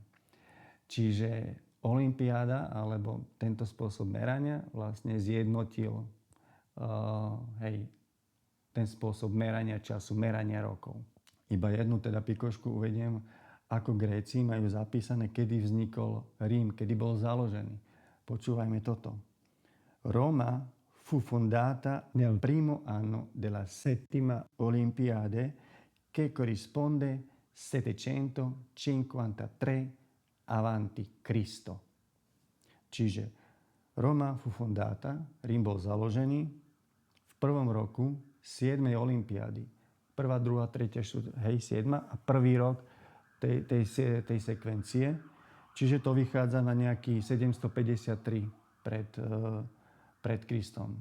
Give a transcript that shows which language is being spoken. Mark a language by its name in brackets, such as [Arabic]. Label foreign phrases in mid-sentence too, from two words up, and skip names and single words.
[Slovak] Čiže olympiáda alebo tento spôsob merania vlastne zjednotil ten spôsob merania času, merania rokov. Iba jednu teda pikošku uvediem, ako Gréci majú zapísané, kedy vznikol Rím, kedy bol založený. Počúvajme toto. [Italian] Roma fu fondata nel primo anno della settima Olimpiade che corrisponde 753 avanti Cristo. Čiže Roma fu fondata, [Slovak] Rím bol založený v prvom roku 7. olympiády. Prvá, druhá, tretia, štvrtá, 7. a prvý rok tej sekvencie. Čiže to vychádza na nejaký 753 pred Kristom.